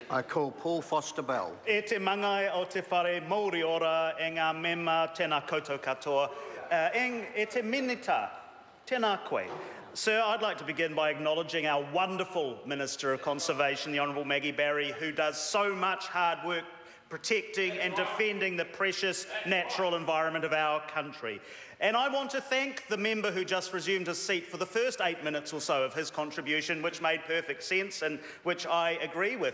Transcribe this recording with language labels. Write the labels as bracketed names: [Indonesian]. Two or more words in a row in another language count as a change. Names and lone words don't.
[English] I call Paul Foster Bell. [Māori] E te mangai o te whare Māori ora e ngā mema tēnā koutou katoa. E te minita, tēnā koe. [English] Sir, I'd like to begin by acknowledging our wonderful Minister of Conservation, the Honourable Maggie Barry, who does so much hard work protecting and defending the precious natural environment of our country. And I want to thank the member who just resumed his seat for the first 8 minutes or so of his contribution, which made perfect sense and which I agree with.